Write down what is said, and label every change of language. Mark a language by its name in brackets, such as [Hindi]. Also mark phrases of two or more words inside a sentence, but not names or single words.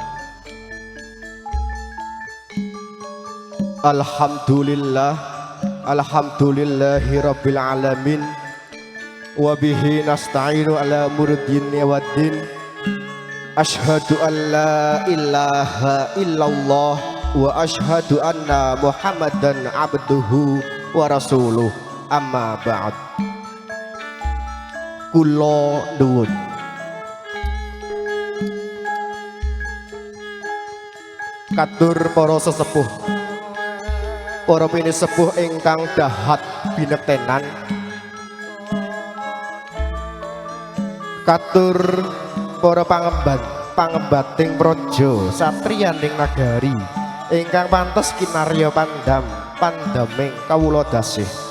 [Arabic] الحمد لله رب العالمين. وبه نستعين على مرد والدين. أشهد أن لا إله إلا الله وأشهد أن محمدا عبده ورسوله. أما بعد. [Javanese] Kula nuwun katur para sesepuh, para pinisepuh ingkang dahat binektenan, katur para pangembating praja satriyaning nagari ingkang pantes kinarya pandaming kawula dasih,